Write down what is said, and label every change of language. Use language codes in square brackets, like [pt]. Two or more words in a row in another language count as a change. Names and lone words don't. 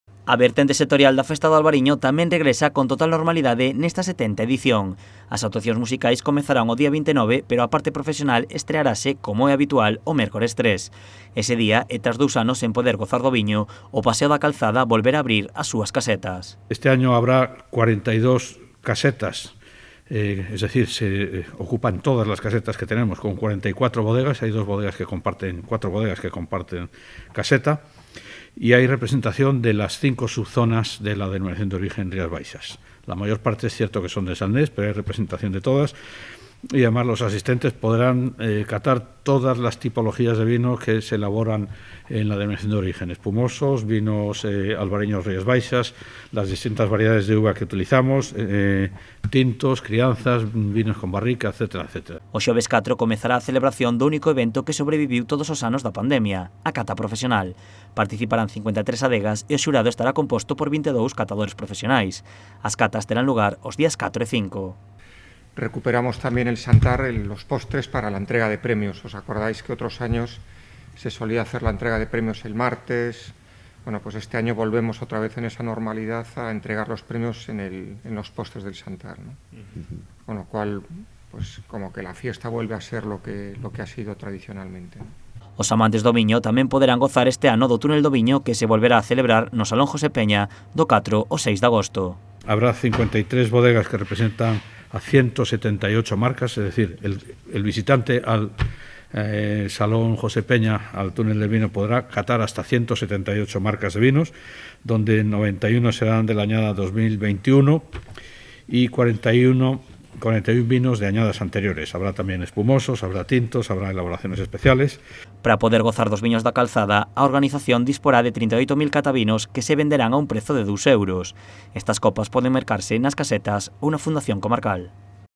[gl] A vertente sectorial da Festa do Albariño tamén regresa con total normalidade nesta 70ª edición. As actuacións musicais comezarán o día 29, pero a parte profesional estrearase, como é habitual, o mércores 3. Ese día, e tras 2 anos sen poder gozar do viño, o Paseo da Calzada volverá a abrir as súas casetas. [es] Este año habrá 42 casetas. Es decir, se ocupan todas las casetas que tenemos con 44 bodegas. Hay 4 bodegas que comparten caseta, y hay representación de las 5 subzonas de la denominación de origen Rías Baixas. La mayor parte es cierto que son de Salnés, pero hay representación de todas. Y además los asistentes podrán catar todas las tipologías de vino que se elaboran en la denominación de origen: espumosos, vinos albareños Rías Baixas, las distintas variedades de uva que utilizamos, tintos, crianzas, vinos con barrica, etcétera, etcétera. [gl] O xoves 4 comezará a celebración do único evento que sobreviviu todos os anos da pandemia, a cata profesional. Participarán 53 adegas e o xurado estará composto por 22 catadores profesionais. As catas terán lugar os días 4 e 5. [es] Recuperamos también el Santar, los postres para la entrega de premios. ¿Os acordáis que otros años se solía hacer la entrega de premios el martes? Bueno, pues este año volvemos otra vez en esa normalidad a entregar los premios en los postres del Santar, ¿no? Con lo cual, pues como que la fiesta vuelve a ser lo que ha sido tradicionalmente, ¿no? [gl] Os amantes do viño tamén poderán gozar este ano do túnel do viño, que se volverá a celebrar no Salón José Peña do 4 ao 6 de agosto. [es] Habrá 53 bodegas que representan a 178 marcas, es decir, el visitante al Salón José Peña, al túnel del vino, podrá catar hasta 178 marcas de vinos, donde 91 serán de la añada 2021 y 41 vinos de añadas anteriores. Habrá tamén espumosos, habrá tintos, habrá elaboraciones especiales. [gl] Para poder gozar dos viños da Calzada, a organización disporá de 38.000 catavinos que se venderán a un prezo de 2 euros. Estas copas poden mercarse nas casetas ou na Fundación Comarcal.